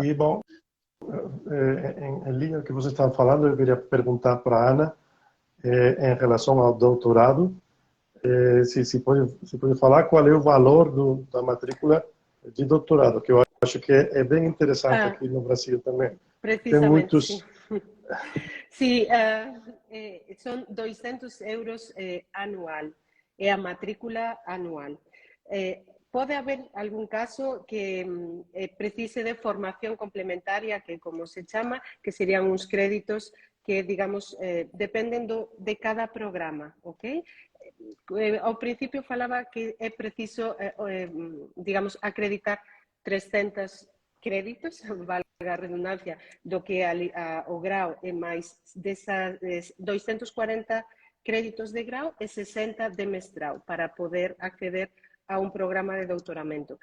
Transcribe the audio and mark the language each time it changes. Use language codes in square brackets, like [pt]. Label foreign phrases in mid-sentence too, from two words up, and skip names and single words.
[pt] E, bom, em linha que você estava falando, eu queria perguntar para a Ana, em relação ao doutorado, se pode falar qual é o valor da matrícula de doutorado, que eu acho que é bem interessante aqui no Brasil também. [gl] Precisamente, [pt] Tem muitos... [gl] Sim, são 200 euros anual, é a matrícula anual. Pode haver algum caso que precise de formación complementaria, que como se chama, que serían uns créditos que, digamos, dependen de cada programa, ok? Ao principio falaba que é preciso, digamos, acreditar 300 créditos, valga a redundancia, do que o grau é máis desas 240 créditos de grau e 60 de mestrado para poder acceder a un programa de doutoramento.